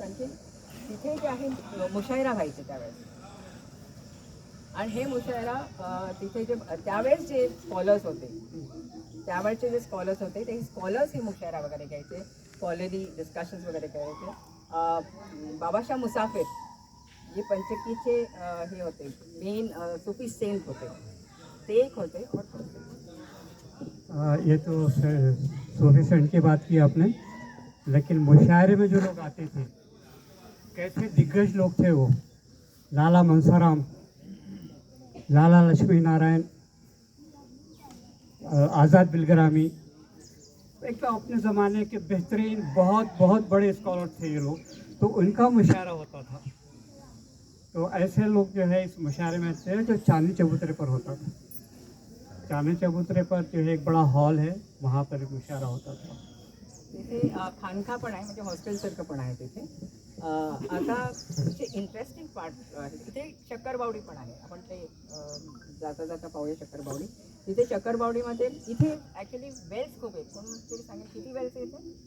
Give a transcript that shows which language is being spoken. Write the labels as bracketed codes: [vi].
[mr] आणखी तिथे जे आहे मुशायरा व्हायचे त्यावेळेस. आणि हे मुशायरा तिथे जे त्यावेळेस जे स्कॉलर्स होते, त्यावेळेचे जे स्कॉलर्स होते, ते स्कॉलर्स हे मुशायरा वगैरे घ्यायचे, स्कॉलरी डिस्कशन्स वगैरे करायचे. बाबाशाह मुसाफिर जे पंचकीचे हे होते, मेन सुफी सेंट होते, ते एक होते. [hi] ये तो सूफी सेंट की बात की आपने, लेकिन मुशायरे में जो लोग आते थे कैसे दिग्गज लोग थे वो। लाला मनसाराम, लाला लक्ष्मी नारायण, आज़ाद बिलग्रामी, एक तो अपने ज़माने के बेहतरीन बहुत बहुत बड़े स्कॉलर थे ये लोग, तो उनका मुशायरा होता था। तो ऐसे लोग जो है इस मुशायरे में थे जो चांदनी चबूतरे पर होता था। चांदनी चबूतरे पर जो है एक बड़ा हॉल है, वहाँ पर एक मुशायरा होता था। [mr] तिथे खानखा पण आहे, म्हणजे हॉस्टेलसारखं पण आहे तिथे. आता जे इंटरेस्टिंग पार्ट आहे तिथे शक्करबावडी पण आहे. आपण ते जाता जाता पाहूया शक्करबावडी. तिथे शक्करबावडीमध्ये इथे ॲक्च्युली वेल्स खूप आहेत. कोण तरी सांगेल किती वेल्स आहे इथे?